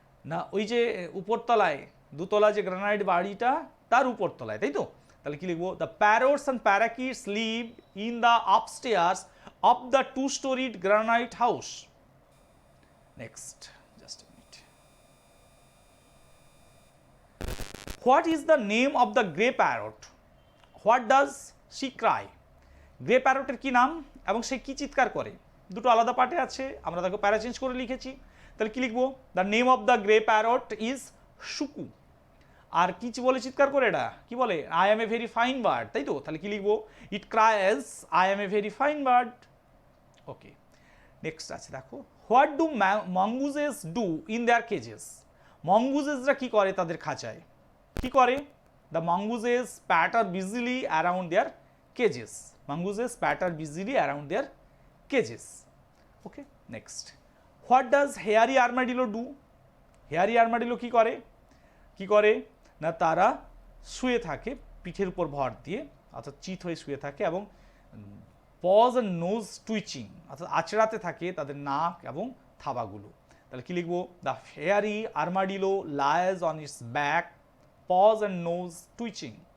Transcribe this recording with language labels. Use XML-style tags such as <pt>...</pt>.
<bn>না, ওই যে উপরতলায়, দুতলা যে গ্রানাইট বাড়িটা, তার উপরতলায়, তাই তো। তাহলে কি লিখবো?</bn> <en>The parrots and parakeets live in the upstairs of the 2-storied granite house. Next, just a minute. What is the name of the grey parrot? What does she cry?</en> <bn>Grey প্যারটের কি নাম এবং সে কি চিৎকার করে? দুটো আলাদা পার্টে আছে, আমরা তাকে প্যারা চেঞ্জ করে লিখেছি। তাহলে কি লিখবো?</bn> <en>The name of the grey parrot is Shuku.</en> <bn>আর কি বলে চিৎকার করে এটা? কি বলে?</bn> <en>I am a very fine bird,</en> <bn>তাই তো। তাহলে কি লিখবো?</bn> <en>It cries I am a very fine bird. Okay, next</en> <bn>আছে, দেখো,</bn> <en>What do mongooses do in their cages?</en> <bn>মঙ্গুজেসরা কি করে তাদের খাঁচায়? কি করে?</bn> <en>The mongooses patter busily around their cages. Mongooses patter busily around their cages. Okay, next. What does hairy armadillo do?</en> <bn>Hairy armadillo কি করে? কি করে না, তারা শুয়ে থাকে পিঠের উপর ভর দিয়ে, অর্থাৎ চিত হয়ে শুয়ে থাকে, এবং</bn> <en>paws and nose twitching,</en> <bn>অর্থাৎ আঁচড়াতে থাকে তাদের নাক এবং থাবাগুলো। তাহলে কি লিখবো?</bn> <en>The hairy armadillo lies on its back, paws and nose twitching.</en>